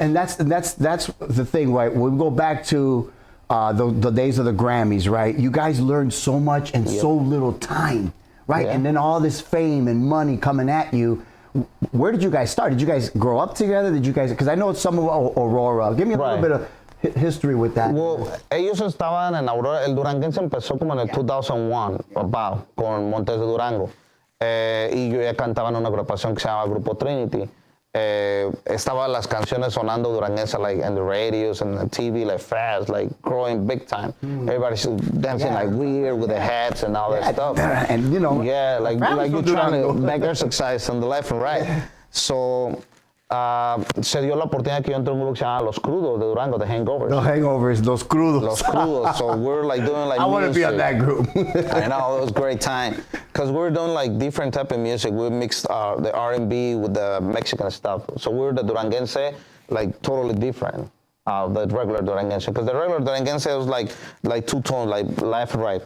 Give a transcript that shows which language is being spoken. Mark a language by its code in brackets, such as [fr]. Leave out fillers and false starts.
[en] And that's the thing, right? When we go back to the days of the Grammys, right? You guys learned so much in so little time, right? Yeah. And then all this fame and money coming at you. Where did you guys start? Did you guys grow up together? Did you guys? Because I know some of Aurora. Give me a little bit of history with that. Well, [es] ellos estaban en Aurora. El Duranguense empezó como en el 2001, [en] about, [es] con Montes de Durango. Y yo ya cantaba en una agrupación que se llama Grupo Trinity. Estaban las canciones sonando duranguense, [en] like in the radios and the TV, like fast, like growing big time. Everybody's dancing like weird with the hats and all that stuff. And you know, like you're trying to make exercise on the left and right. So [es] se dio la oportunidad que yo entré en un grupo que se llama Los Crudos de Durango, The Hangovers. [en] The Hangovers, Los Crudos. Los Crudos. So we're like doing like I want to be on that group. I know, it was a great time. Because we're doing like different type of music. We mixed the R&B with the Mexican stuff. So we're the Duranguense, like totally different. The regular Duranguense. Because the regular Duranguense was like two tones, like left and right.